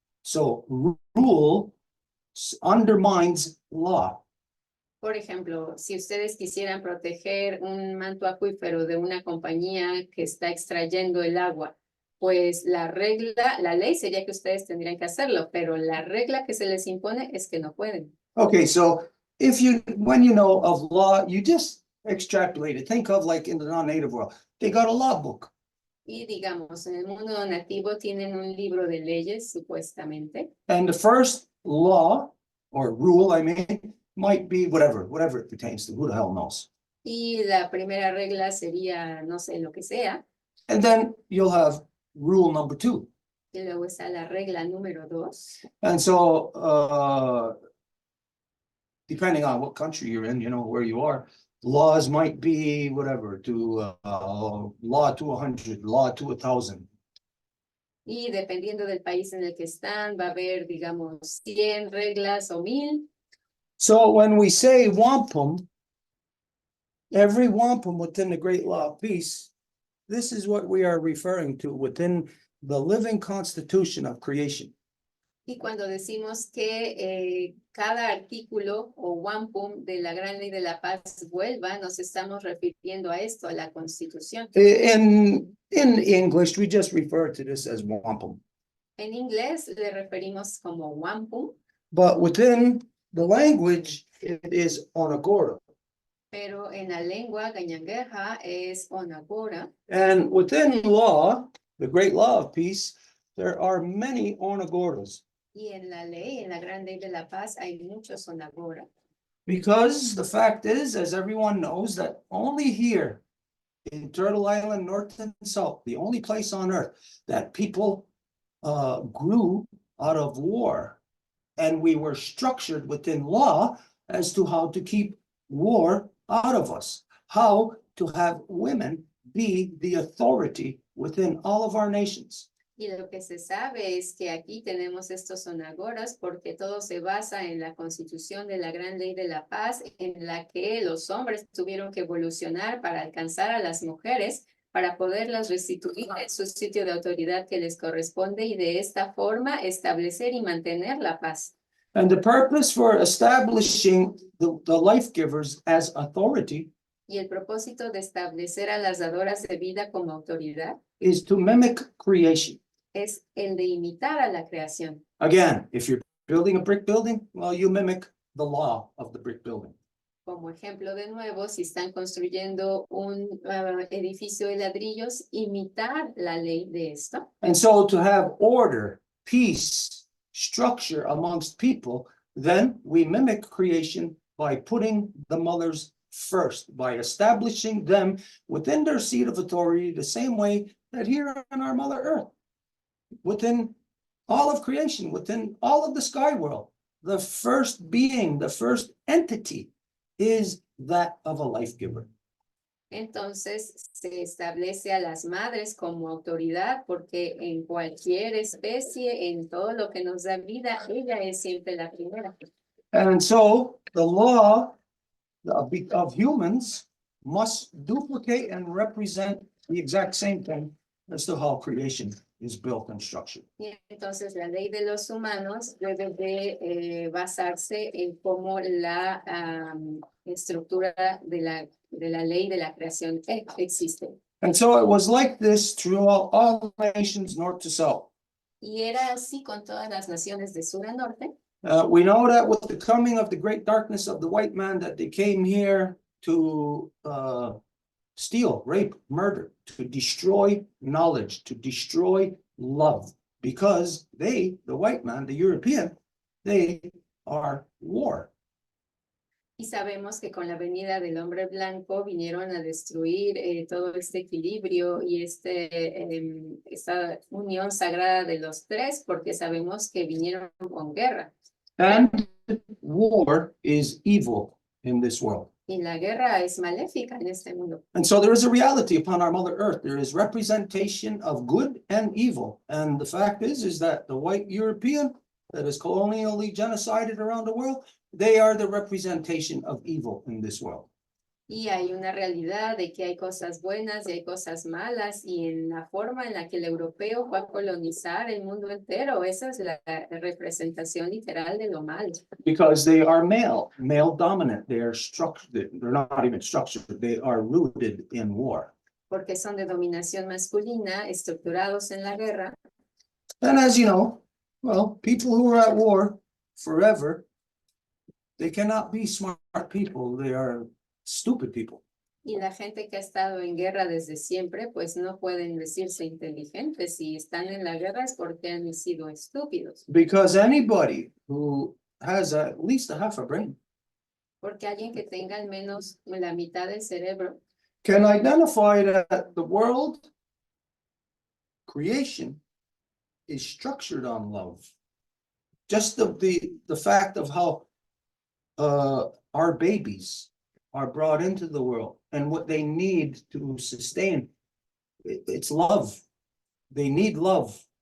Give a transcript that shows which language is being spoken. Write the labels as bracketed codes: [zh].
[en] So rule undermines law. [es] Por ejemplo, si ustedes quisieran proteger un manto acuífero de una compañía que está extrayendo el agua, pues la ley sería que ustedes tendrían que hacerlo, pero la regla que se les impone es que no pueden. [en] Okay, so when you know of law, you just extrapolate it. Think of like in the non-native world, they got a law book. [es] Y digamos, en el mundo nativo tienen un libro de leyes, supuestamente. [en] And the first law or rule, might be whatever it pertains to. Who the hell knows? [es] Y la primera regla sería, no sé, lo que sea. [en] And then you'll have rule number 2. [es] Y luego está la regla número 2. [en] And so, depending on what country you're in, where you are, laws might be whatever, to law to 100, law to 1,000. [es] Y dependiendo del país en el que están, va a haber, digamos, 100 reglas o 1000. [en] So when we say wampum, every wampum within the great law of peace, this is what we are referring to within the living constitution of creation. [es] Y cuando decimos que cada artículo o wampum de la gran ley de la paz vuelva, nos estamos refiriendo a esto, a la Constitución. [en] In English, we just refer to this as wampum. [es] En inglés le referimos como wampum, [en] But within the language, it is onagora. [es] pero en la lengua gañangueja es onagora. [en] And within law, the great law of peace, there are many onagoras. [es] Y en la ley, en la gran ley de la paz, hay muchos onagora. [en] Because the fact is, as everyone knows, that only here in Turtle Island, North and South, the only place on earth that people grew out of war. And we were structured within law as to how to keep war out of us, how to have women be the authority within all of our nations. [es] Y lo que se sabe es que aquí tenemos estos onagoras porque todo se basa en la Constitución de la Gran Ley de la Paz, en la que los hombres tuvieron que evolucionar para alcanzar a las mujeres, para poderlas restituir en su sitio de autoridad que les corresponde y de esta forma establecer y mantener la paz. [en] And the purpose for establishing the life givers as authority [es] Y el propósito de establecer a las dadoras de vida como autoridad [en] is to mimic creation. [es] es el de imitar a la creación. [en] Again, if you're building a brick building, well, you mimic the law of the brick building. [es] Como ejemplo de nuevo, si están construyendo un edificio de ladrillos, imitar la ley de esto. [en] And so to have order, peace, structure amongst people, then we mimic creation by putting the mothers first, by establishing them within their seat of authority the same way that here on our Mother Earth, within all of creation, within all of the sky world, the first being, the first entity is that of a life giver. [es] Entonces se establece a las madres como autoridad porque en cualquier especie, en todo lo que nos da vida, ella es siempre la primera. [en] And so the law of humans must duplicate and represent the exact same thing as to how creation is built and structured. [es] Y entonces la ley de los humanos debe de basarse en cómo la estructura de la ley de la creación existe. [en] And so it was like this throughout all nations, north to south. [es] Y era así con todas las naciones de sur a norte. [en] We know that with the coming of the great darkness of the white man, that they came here to steal, rape, murder, to destroy knowledge, to destroy love, because they, the white man, the European, they are war. [es] Y sabemos que con la venida del hombre blanco vinieron a destruir todo este equilibrio y esta unión sagrada de los tres, porque sabemos que vinieron con guerra. [en] And war is evil in this world. [es] Y la guerra es maléfica en este mundo. [en] And so there is a reality upon our Mother Earth. There is representation of good and evil. And the fact is that the white European that is colonially genocided around the world, they are the representation of evil in this world. [es] Y hay una realidad de que hay cosas buenas y hay cosas malas, y en la forma en la que el europeo va a colonizar el mundo entero, esa es la representación literal de lo malo. [en] Because they are male dominant. They are structured, they're not even structured, they are rooted in war. [es] Porque son de dominación masculina, estructurados en la guerra. [en] And as you know, well, people who are at war forever, they cannot be smart people. They are stupid people. [es] Y la gente que ha estado en guerra desde siempre, pues no pueden decirse inteligentes. Si están en la guerra es porque han sido estúpidos. [en] Because anybody who has at least a half a brain [es] Porque alguien que tenga al menos la mitad del cerebro [en] can identify that the world creation is structured on love. Just the fact of how our babies are brought into the world and what they need to sustain, it's love. They need love.